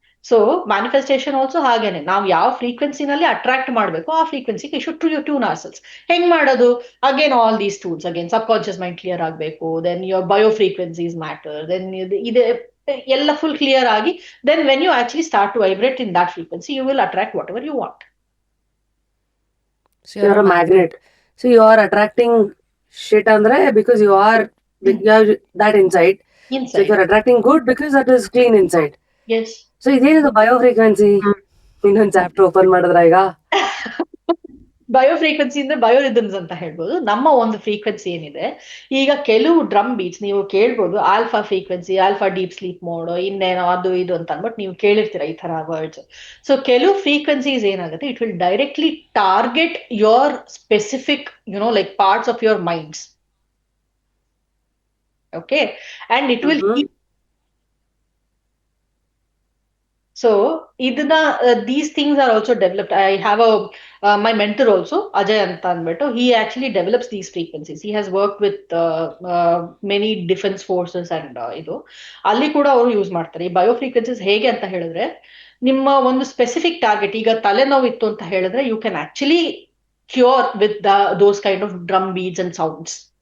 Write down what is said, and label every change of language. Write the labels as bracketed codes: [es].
[kn] So manifestation also ಹಾಗೇನೆ, ನಾವು ಯಾವ ಫ್ರೀಕ್ವೆನ್ಸಿನಲ್ಲಿ ಅಟ್ರಾಕ್ಟ್ ಮಾಡಬೇಕು ಆ ಫ್ರೀಕ್ವೆನ್ಸಿಗೆ [en] Should tune ourselves. [kn] ಹೆಂಗ್ ಮಾಡೋದು? [en] again all these tools, again subconscious mind [kn] clear ಆಗಬೇಕು, [en] then your bio frequencies matter, then [kn] ಇದೆ ಎಲ್ಲ ಫುಲ್ ಕ್ಲಿಯರ್ ಆಗಿ, [en] Then when you actually start to vibrate in that frequency, you will attract whatever you want. So you're a magnet. So you are attracting shit [kn] andre [en] because you are that inside. So if Inside. you're attracting good because that is clean inside. Yes. [kn] So ಇದೇನಿದು bio frequency? ಇನ್ನೊಂದು chapter open ಮಾಡಿದ್ರ ಈಗ. Bio frequency ಅಂದ್ರೆ ಬಯೋರಿದಮ್ಸ್ ಅಂತ ಹೇಳ್ಬೋದು. ನಮ್ಮ ಒಂದು frequency ಏನಿದೆ, ಈಗ ಕೆಲವು ಡ್ರಮ್ ಬೀಟ್ಸ್ ನೀವು ಕೇಳ್ಬೋದು, alpha frequency, alpha deep sleep mode, ಇನ್ನೇನೋ ಅದು ಇದು ಅಂತ ಅಂದ್ಬಿಟ್ಟು ನೀವು ಕೇಳಿರ್ತೀರ ಈ ತರ ವರ್ಡ್ಸ್. ಸೊ ಕೆಲವು ಫ್ರೀಕ್ವೆನ್ಸೀಸ್ ಏನಾಗುತ್ತೆ, [en] It will directly target your specific like parts of your minds. Okay, and it will So [kn] idna [en] these things are also developed. I have my mentor also, Ajay [kn] anta anbittu. [en] He actually develops these frequencies. He has worked with many defense forces and [kn] idu alli kuda ಅವರು use ಮಾಡ್ತಾರೆ ಈ bio frequencies. ಹೇಗೆ ಅಂತ ಹೇಳಿದ್ರೆ, ನಿಮ್ಮ ಒಂದು specific target, ಈಗ ತಲೆನೋವು ಇತ್ತು ಅಂತ ಹೇಳಿದ್ರೆ, [en] You can actually cure with those kind of drum beats and sounds.